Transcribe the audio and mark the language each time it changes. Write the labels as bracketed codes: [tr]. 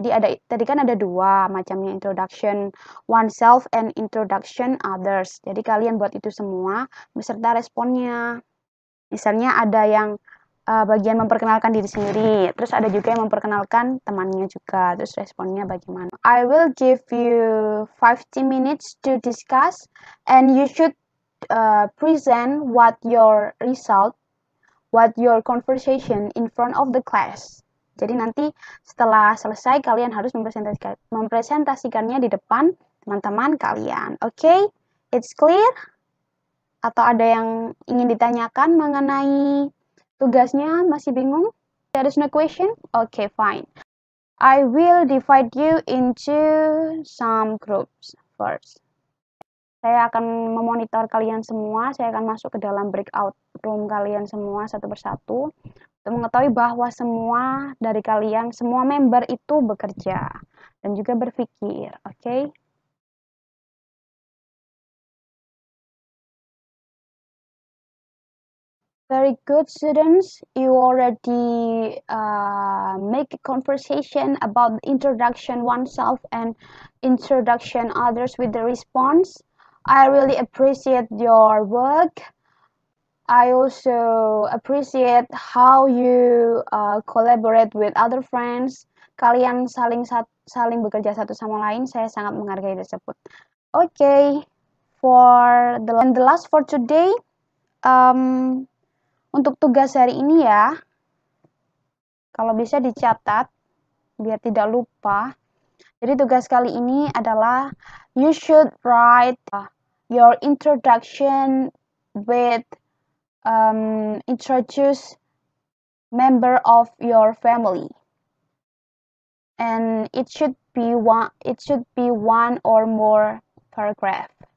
[id] Jadi tadi kan ada 2 macamnya, [en] introduction oneself and introduction others. [id] Jadi kalian buat itu semua beserta responnya. Misalnya ada yang bagian memperkenalkan diri sendiri, terus ada juga yang memperkenalkan temannya juga, terus responnya bagaimana. [en] I will give you 50 minutes to discuss, and you should present what your result, what your conversation in front of the class. [id] Jadi nanti setelah selesai kalian harus mempresentasikannya di depan teman-teman kalian. Okay? [en] It's clear? [id] Atau ada yang ingin ditanyakan mengenai tugasnya? Masih bingung? [en] There is no question? Okay, fine. I will divide you into some groups first. [id] Saya akan memonitor kalian semua, saya akan masuk ke dalam breakout room kalian semua satu persatu untuk mengetahui bahwa semua dari kalian, semua member itu bekerja dan juga berpikir, okay? [en] Very good, students. You already make a conversation about introduction oneself and introduction others with the response. I really appreciate your work. I also appreciate how you collaborate with other friends. [id] Kalian saling bekerja satu sama lain. Saya sangat menghargai tersebut. [en] Okay, for the last for today. [id] Untuk tugas hari ini ya, kalau bisa dicatat biar tidak lupa. Jadi tugas kali ini adalah [en] you should write your introduction with introduce member of your family, and it should be one or more paragraph.